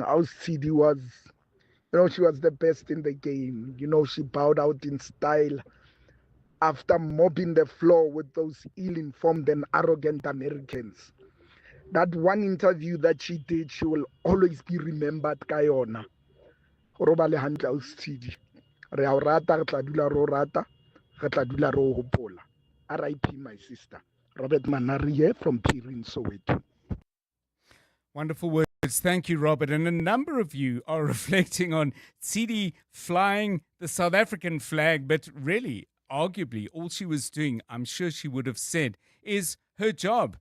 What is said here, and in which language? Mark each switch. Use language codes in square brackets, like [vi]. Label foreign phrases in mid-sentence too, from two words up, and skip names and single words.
[en] How Tidi was, she was the best in the game. She bowed out in style after mopping the floor with those ill-informed and arrogant Americans. That one interview that she did, she will always be remembered, [st] Kayona. Robale handle Tidi. Re a rata, re tla dula ro rata, re tla dula ro hopola. [en] R.I.P. my sister. Robert Manarie from Pirin, Soweto. Wonderful words. Thank you, Robert. And a number of you are reflecting on Tidi flying the South African flag, but really, arguably, all she was doing, I'm sure she would have said, is her job.